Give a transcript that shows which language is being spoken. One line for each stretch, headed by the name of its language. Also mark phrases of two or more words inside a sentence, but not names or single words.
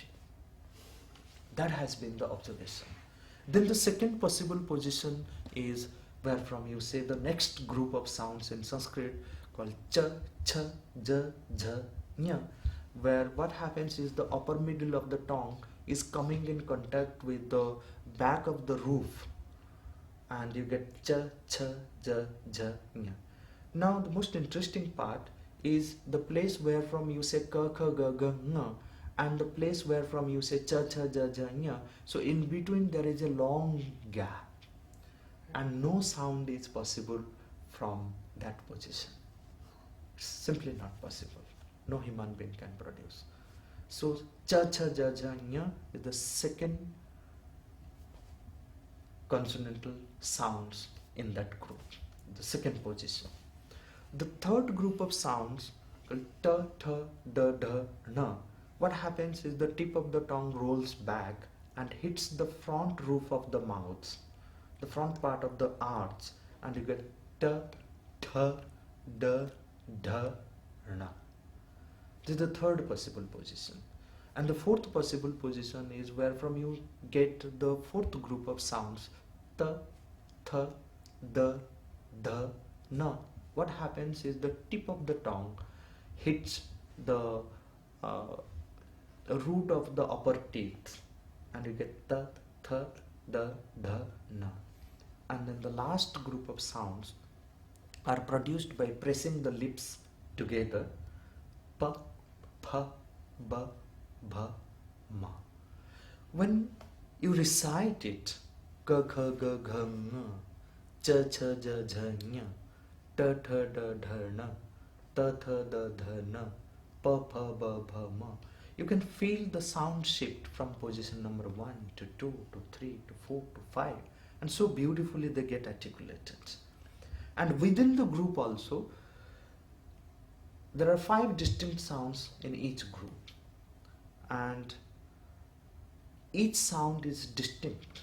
English: That has been the observation. Then the second possible position is where from you say the next group of sounds in Sanskrit called
Sanskrit: च, च, ज, झ, ञ,
English: where what happens is the upper middle of the tongue is coming in contact with the back of the roof, and you get
Sanskrit: च, च, ज, झ, ञ.
English: Now the most interesting part is the place where from you say
Sanskrit: क, ख, ग, ग, ङ,
English: and the place where from you say
Sanskrit: च च ज ज ञ.
English: So in between there is a long gap, and no sound is possible from that position. It's simply not possible. No human being can produce. So
Sanskrit: च च ज ज ञ
English: is the second consonantal sounds in that group, the second position. The third group of sounds called
Sanskrit: ट, ठ, ड, ड, ण.
English: What happens is the tip of the tongue rolls back and hits the front roof of the mouth, the front part of the arch, and you get
Sanskrit: ट, ठ, ड, ड, ण.
English: This is the third possible position. And the fourth possible position is where from you get the fourth group of sounds,
Sanskrit: त, थ, द, द, न.
English: What happens is the tip of the tongue hits the root of the upper teeth, and you get
Sanskrit: त, थ, द, द, न.
English: And then the last group of sounds are produced by pressing the lips together,
Sanskrit: प, फ, ब, भ, म.
English: When you recite it,
Sanskrit: क, ख, ग, घ, ङ, च, च, ज, ज, ञ, ट, ठ, ड, ढ, ण, त, थ, द, ध, न, प, फ, ब, भ, म.
English: You can feel the sound shift from position number 1 to 2 to 3 to 4 to 5, and so beautifully they get articulated. And within the group also, there are 5 distinct sounds in each group, and each sound is distinct.